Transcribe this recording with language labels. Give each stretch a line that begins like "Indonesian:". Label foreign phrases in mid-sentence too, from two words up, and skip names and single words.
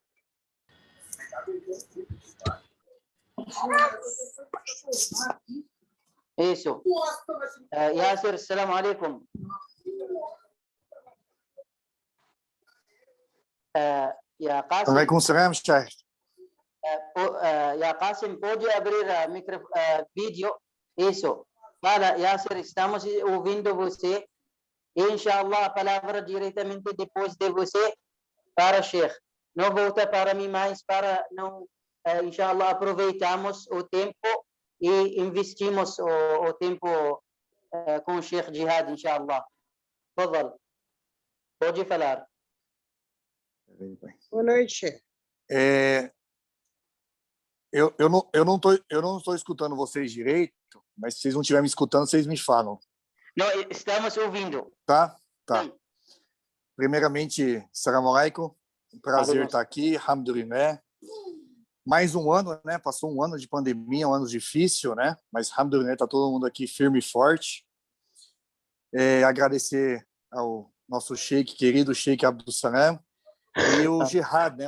Portuguese: Isso. Yasser,
Arabic: السلام عليكم. يا قاسم. عليكم السلام، شيخ. يا قاسم,
Portuguese: pode abrir vídeo? Isso. Fala, Yasser, estamos ouvindo você. Inshallah, a palavra diretamente depois de você para Sheikh. Não volta para mim mais, para não, inshallah, aproveitamos o tempo e investimos o tempo com o Sheikh Jihad, inshallah. Fadal. Pode falar. Boa noite. Eu não tô escutando vocês direito, mas se vocês não estiverem me escutando, vocês me falam. Não, estamos ouvindo. Tá. Primeiramente,
Arabic: سلام عليكم.
Portuguese: Um prazer estar aqui, alhamdulillah. Mais um ano, né? Passou um ano de pandemia, um ano difícil, né? Mas alhamdulillah, tá todo mundo aqui firme e forte. Agradecer ao nosso sheik, querido Sheik Abdul Salam, e o Jihad, né?